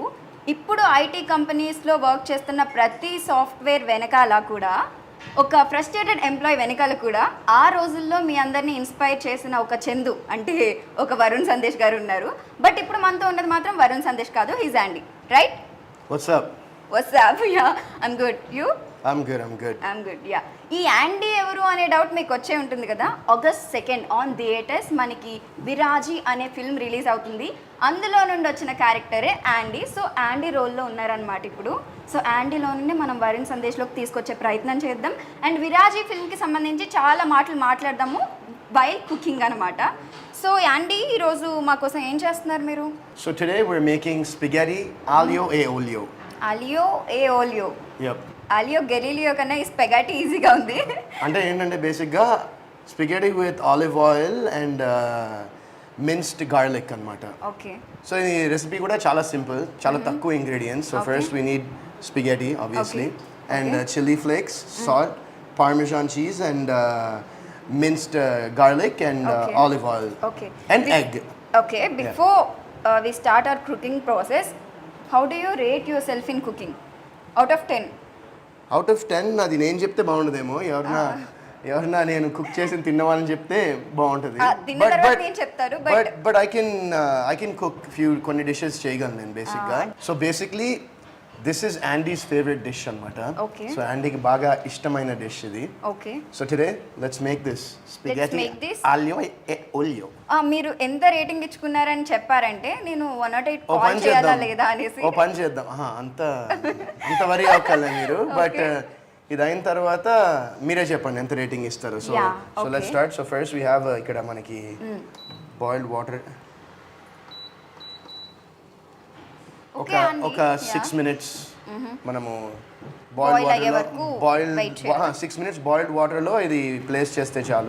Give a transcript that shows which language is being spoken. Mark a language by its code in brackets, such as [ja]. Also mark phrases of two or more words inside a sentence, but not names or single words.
[te] ఇప్పుడు [en] IT companies [te] వర్క్ చేస్తున్న ప్రతి సాఫ్ట్వేర్ వెనకాల కూడా ఒక [en] frustrated employee [te] వెనకాల కూడా ఆ రోజుల్లో మీ అందరినీ ఇన్స్పైర్ చేసిన ఒక చందు అంటే ఒక వరుణ్ సందేశ్ గారు ఉన్నారు. బట్ ఇప్పుడు మనతో ఉన్నది మాత్రం వరుణ్ సందేశ్ కాదు, హీజ్ యాండీ, రైట్? [en] What's up? Yeah I'm good. You? I'm good. I'm good. Yeah. [te] ఈ యాండీ ఎవరు అనే డౌట్ మీకు వచ్చే ఉంటుంది కదా. August 2nd [en] on theatres [te] మనకి విరాజీ అనే ఫిల్మ్ రిలీజ్ అవుతుంది. అందులో నుండి వచ్చిన క్యారెక్టరే యాండీ. సో యాండీ రోల్లో ఉన్నారనమాట ఇప్పుడు. సో యాండీలో నుండి మనం వరుణ్ సందేశ్లోకి తీసుకొచ్చే ప్రయత్నం చేద్దాం. అండ్ విరాజీ ఫిల్మ్కి సంబంధించి చాలా మాటలు మాట్లాడదాము [en] while cooking [te] అనమాట. సో యాండీ ఈరోజు మా కోసం ఏం చేస్తున్నారు మీరు? [en] So today we're making spaghetti aglio e olio. [it] Aglio e olio. [en] Yep. [te] ఆలియో గెలీలియో కన్నా ఈ స్పెగటీ ఈజీగా ఉంది. అంటే ఏంటంటే బేసిక్గా [en] spaghetti with olive oil and minced garlic [te] అనమాట. ఓకే. సో ఈ రెసిపీ కూడా చాలా సింపుల్, చాలా తక్కువ ఇంగ్రీడియంట్స్. [en] So first we need spaghetti obviously and chilli flakes, salt, Parmesan cheese and minced garlic and olive oil. Okay. And egg. Okay. Before we start our cooking process, how do you rate yourself in cooking? Out of 10? Out of 10 [te] అది నేను చెప్తే బాగుండదేమో. ఎవరన్నా నేను కుక్ చేసి తిన్నవాళ్ళని చెప్తే బాగుంటుంది. [en] But I can cook [te] కొన్ని డిషెస్ చేయగలను నేను బేసిక్గా. [en] So basically this is Andy's favorite dish అనమాట. [te] సో యాండీకి బాగా ఇష్టమైన డిష్ ఇది. ఓకే. [en] So today let's make this spaghetti [it] aglio e olio. [te] మీరు ఎంత రేటింగ్ ఇచ్చుకున్నారని చెప్పారంటే నేను 108 కాల్ చేయాలా లేదా అనేసి. ఓ పని చేద్దాం. అంత వరీ అవ్వకలే మీరు. బట్ ఇది అయిన తర్వాత మీరే చెప్పండి ఎంత రేటింగ్ ఇస్తారు. [en] So let's start. So first we have [te] ఇక్కడ మనకి [en] boiled water [te] ఒక 6 minutes మనము [en] boiled 6 minutes boiled water [te] ఇది ప్లేస్ చేస్తే చాలు.